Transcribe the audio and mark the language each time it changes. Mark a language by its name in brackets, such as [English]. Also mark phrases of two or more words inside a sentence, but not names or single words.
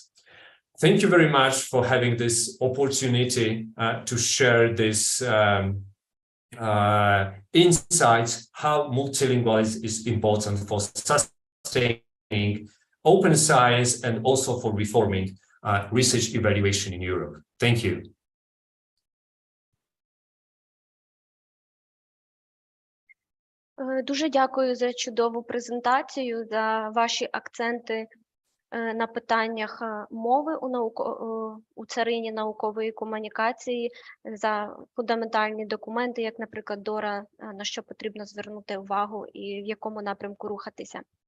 [English] Thank you very much for having this opportunity to share this insights how multilingualism is important for sustaining open science and also for reforming research evaluation in Europe. Thank you. [Ukrainian] Дуже дякую за чудову презентацію, за ваші акценти на питаннях мови у царині наукової комунікації, за фундаментальні документи, як, наприклад, ДОРА, на що потрібно звернути увагу і в якому напрямку рухатися.